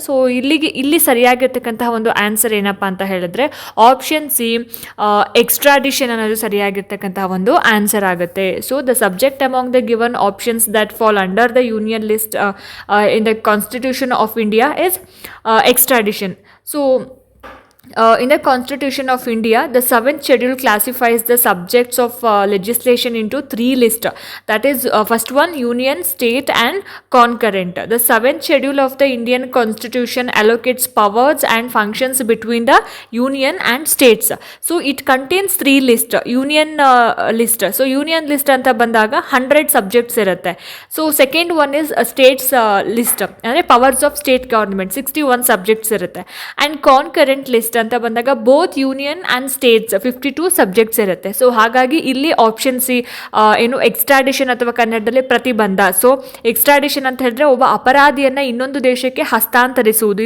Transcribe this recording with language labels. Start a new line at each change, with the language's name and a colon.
Kannada: So ಇಲ್ಲಿ ಸರಿಯಾಗಿರ್ತಕ್ಕಂತಹ ಒಂದು answer ಏನಪ್ಪ ಅಂತ ಹೇಳಿದ್ರೆ ಆಪ್ಷನ್ ಸಿ ಎಕ್ಸ್ಟ್ರಾಡಿಷನ್ ಅನ್ನೋದು ಸರಿಯಾಗಿರ್ತಕ್ಕಂತಹ ಒಂದು ಆನ್ಸರ್ ಆಗುತ್ತೆ.
English: So the subject among the given options that fall under the union list in the Constitution of India is extradition. So in the Constitution of India, the 7th schedule classifies the subjects of legislation into 3 lists. That is, first one, union, state and concurrent. The 7th schedule of the Indian Constitution allocates powers and functions between the union and states. So it contains 3 lists. Union list. So union list
Kannada: anta bandaga
English: 100 subjects irutte. So second one is states list. ಅಂದ್ರೆ powers of state government 61 subjects irutte. And concurrent list
Kannada: ಅಂತ ಬಂದಾಗ
English: Both union and states 52 subjects ಇರುತ್ತೆ.
Kannada: So ಹಾಗಾಗಿ ಇಲ್ಲಿ option C ಎಕ್ಸ್ಟ್ರಾಡಿಷನ್ ಅಥವಾ ಕನ್ನಡದಲ್ಲಿ ಪ್ರತಿಬಂಧ. So ಎಕ್ಸ್ಟ್ರಾಡಿಷನ್ ಅಂತ ಹೇಳಿದ್ರೆ ಒಬ್ಬ ಅಪರಾಧಿಯನ್ನು ಇನ್ನೊಂದು ದೇಶಕ್ಕೆ ಹಸ್ತಾಂತರಿಸುವುದು.